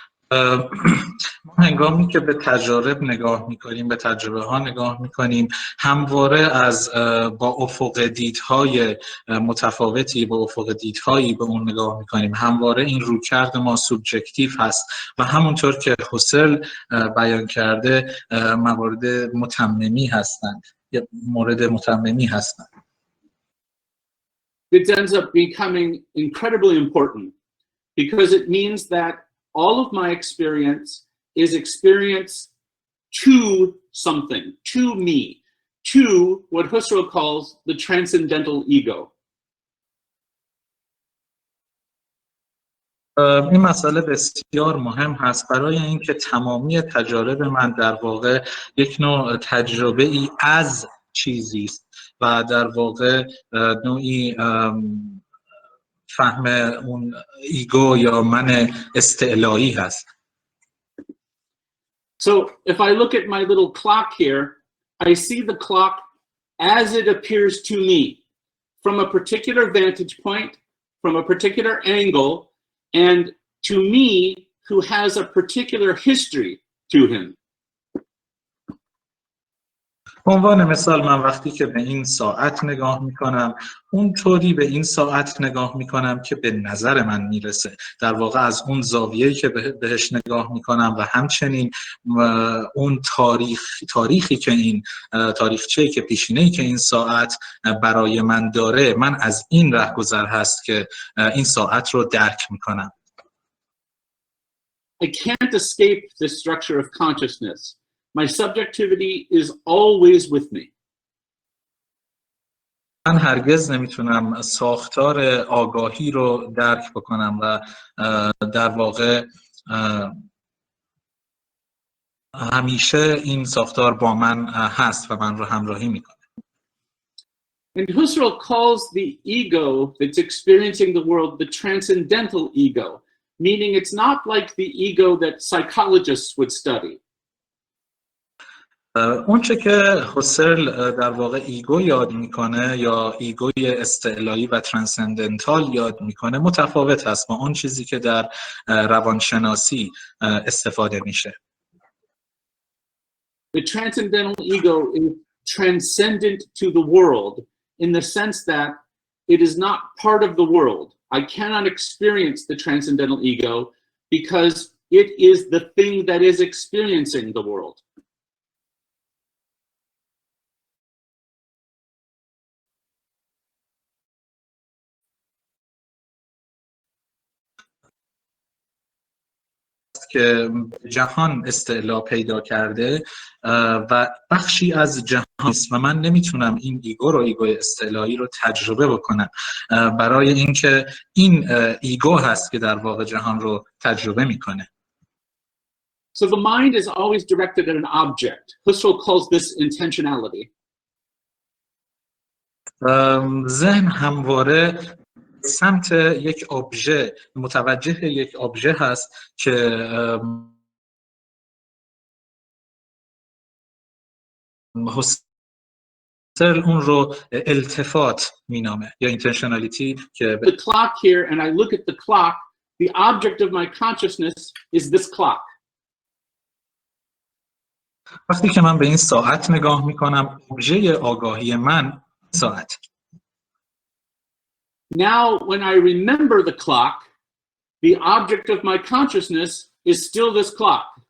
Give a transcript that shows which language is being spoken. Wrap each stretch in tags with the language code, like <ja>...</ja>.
<fa>ما هنگامی که به تجارب نگاه میکنیم، به تجربه ها نگاه میکنیم، همواره از با افق دیدهای متفاوتی، با افق دیدهایی به اون نگاه میکنیم. همواره این رویکرد ما سوبژکتیو هست و همونطور که هوسرل بیان کرده موارد متممی هستند، یا مورد متممی هستند.</fa> <en>It ends up becoming incredibly important because it means that all of my experience is experience to something, to me, to what Husserl calls the transcendental ego.</en> <fa>این مسئله بسیار مهم هست برای اینکه تمامی تجارب من در واقع یک نوع تجربه ای از چیزی است و در واقع نوعی فهم اون ایگو یا من استعلایی هست.</fa> <en>So if I look at my little clock here, I see the clock as it appears to me from a particular vantage point, from a particular angle, and to me who has a particular history to him.</en> <fa>به عنوان مثال من وقتی که به این ساعت نگاه میکنم اونطوری به این ساعت نگاه میکنم که به نظر من میرسه، در واقع از اون زاویه‌ای که بهش نگاه میکنم و همچنین اون تاریخی که این تاریخچه‌ای که پیشینه‌ای که این ساعت برای من داره، من از این رهگذر هست که این ساعت رو درک میکنم.</fa> <en>I can't escape the structure of consciousness. My subjectivity is always with me.</en> <fa>من هرگز نمیتونم ساختار آگاهی رو درک بکنم و در واقع همیشه این ساختار با من هست و من رو همراهی میکنه.</fa> <en>And Husserl calls the ego that's experiencing the world the transcendental ego, meaning it's not like the ego that psychologists would study.</en> <fa>اونچه که هوسرل در واقع ایگو یاد میکنه یا ایگوی استعلایی و ترانسندنتال یاد میکنه متفاوت هست با اون چیزی که در روانشناسی استفاده میشه.</fa> <en>The transcendental ego is transcendent to the world in the sense that it is not part of the world. I cannot experience the transcendental ego because it is the thing that is experiencing the world.</en> <fa>که جهان استعلا پیدا کرده و بخشی از جهان است و من نمیتونم این ایگو رو، ایگوی استعلایی رو تجربه بکنم برای اینکه این ایگو هست که در واقع جهان رو تجربه میکنه.</fa> <en>So the mind is always directed at an object. Husserl calls this intentionality.</en> <fa>ذهن همواره سمت یک ابژه، متوجه یک ابژه هست که حسن هاسترل اون رو التفات مینامه یا intentionality که</fa> <en>The clock here, and I look at the clock, the object of my consciousness is this clock.</en> <fa>وقتی که من به این ساعت نگاه میکنم ابژه آگاهی من ساعت.</fa> <en>Now, when I remember the clock, the object of my consciousness is still this clock.</en>